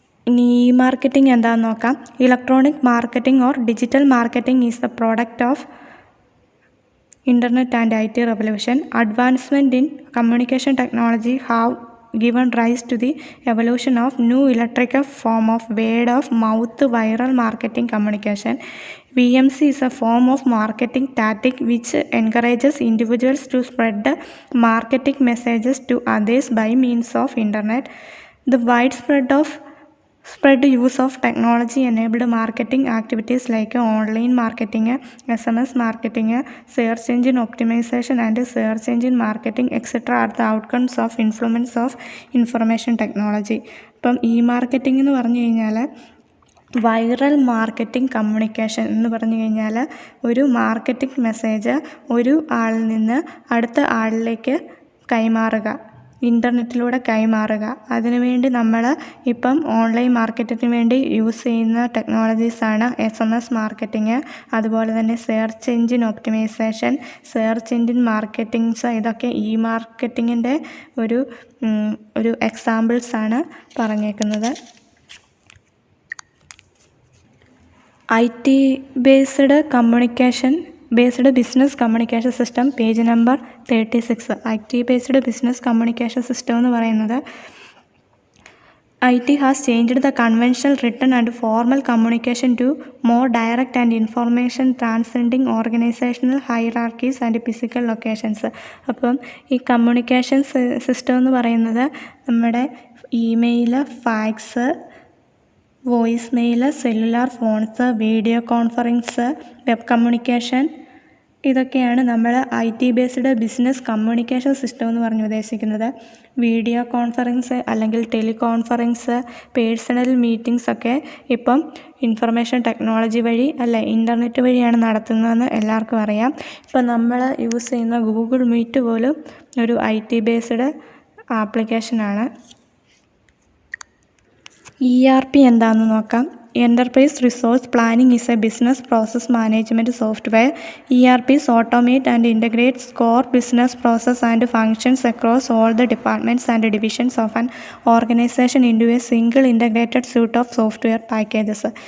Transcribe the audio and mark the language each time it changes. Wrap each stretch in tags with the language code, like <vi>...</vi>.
<ml>ഇനി E marketing എന്താണെന്ന് നോക്കാം.</ml> <en>Electronic marketing or digital marketing is the product of internet and IT revolution. Advancement in communication technology have given rise to the evolution of new electrical form of word of mouth viral marketing communication. VMC is a form of marketing tactic which encourages individuals to spread marketing messages to others by means of internet. The widespread use of technology enabled marketing activities like online marketing, SMS marketing, search engine optimization and search engine marketing etc. are the outcomes of influence of information technology.</en> <ml>ഇപ്പം E marketing എന്ന് പറഞ്ഞു കഴിഞ്ഞാൽ viral marketing communication എന്ന് പറഞ്ഞു കഴിഞ്ഞാൽ ഒരു marketing message ഒരു ആളിൽ നിന്ന് അടുത്ത ആളിലേക്ക് കൈമാറുക, ഇൻ്റർനെറ്റിലൂടെ കൈമാറുക. അതിനുവേണ്ടി നമ്മൾ ഇപ്പം ഓൺലൈൻ മാർക്കറ്റിങ്ങിന് വേണ്ടി യൂസ് ചെയ്യുന്ന ടെക്നോളജീസാണ് SMS മാർക്കറ്റിംഗ്, അതുപോലെ തന്നെ search engine optimisation, search engine മാർക്കറ്റിംഗ്സ്. ഇതൊക്കെ ഇ മാർക്കറ്റിങ്ങിൻ്റെ ഒരു എക്സാമ്പിൾസാണ് പറഞ്ഞേക്കുന്നത്.</ml> <en>IT based communication based business communication system, page number 36. IT based business communication system</en> <ml>എന്ന് പറയുന്നത്</ml> <en>IT has changed the conventional written and formal communication to more direct and information transcending organizational hierarchies and physical locations.</en> <ml>അപ്പം ഈ communication system എന്ന് പറയുന്നത് നമ്മുടെ email, fax, voice mail, cellular phones, video conference, web communication, ഇതൊക്കെയാണ് നമ്മൾ IT based business communication system എന്ന് പറഞ്ഞ് ഉദ്ദേശിക്കുന്നത്. വീഡിയോ കോൺഫറൻസ് അല്ലെങ്കിൽ ടെലികോൺഫറൻസ്, പേഴ്സണൽ മീറ്റിംഗ്സ് ഒക്കെ ഇപ്പം ഇൻഫർമേഷൻ ടെക്നോളജി വഴി ഇൻ്റർനെറ്റ് വഴിയാണ് നടത്തുന്നതെന്ന് എല്ലാവർക്കും അറിയാം. ഇപ്പം നമ്മൾ യൂസ് ചെയ്യുന്ന ഗൂഗിൾ മീറ്റ് പോലും ഒരു IT ബേസ്ഡ് ആപ്ലിക്കേഷനാണ്. ERP എന്താണെന്ന് നോക്കാം.</ml> <en>Enterprise Resource Planning is a business process management software. ERPs automate and integrates core business process and functions across all the departments and divisions of an organization into a single integrated suite of software packages.</en>